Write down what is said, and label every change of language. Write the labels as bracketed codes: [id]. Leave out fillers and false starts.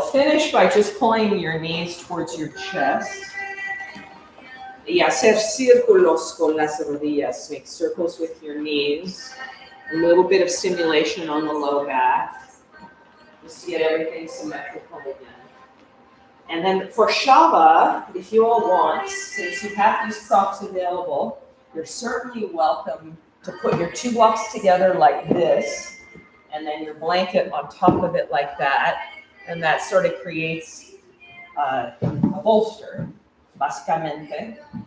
[en] Finish by just pulling your knees towards your chest. [es] Y hacer círculos con las rodillas. [en] Make circles with your knees. A little bit of stimulation on the low back. Just to get everything symmetrical again. And then for Shava, if you all want, since you have these props available, you're certainly welcome to put your 2 blocks together like this, and then your blanket on top of it like that, and that sort of creates a bolster, básicamente.